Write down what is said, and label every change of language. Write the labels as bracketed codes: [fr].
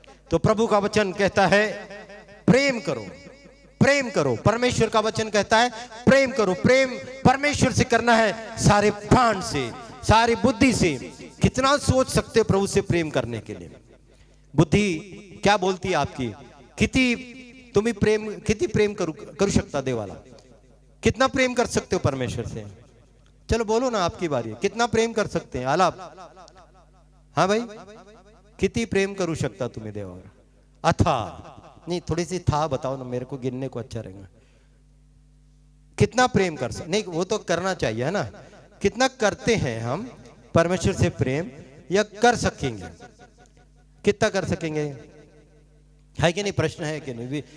[hi] तो प्रभु का वचन कहता है प्रेम करो, प्रेम करो। परमेश्वर का वचन कहता है प्रेम करो। प्रेम परमेश्वर से करना है, सारे प्राण से, सारी बुद्धि से। कितना सोच सकते हो प्रभु से प्रेम करने के लिए? बुद्धि क्या बोलती है आपकी? [mr] किती प्रेम करू शकता देवाला? [hi] कितना प्रेम कर सकते हो परमेश्वर से? चलो बोलो ना, आपकी बारी है। कितना प्रेम कर सकते हैं? [mr] आलाप, [hi] हाँ भाई, [mr] किती प्रेम करू शकता तुम्हें देवावर? [hi] अथा नहीं, थोड़ी सी था बताओ ना, मेरे को गिनने को अच्छा रहेगा। कितना प्रेम कर सकते? नहीं, वो तो करना चाहिए है ना। कितना करते हैं हम परमेश्वर से प्रेम, या कर सकेंगे? कितना कर सकेंगे? है कि नहीं? प्रश्न है कि नहीं?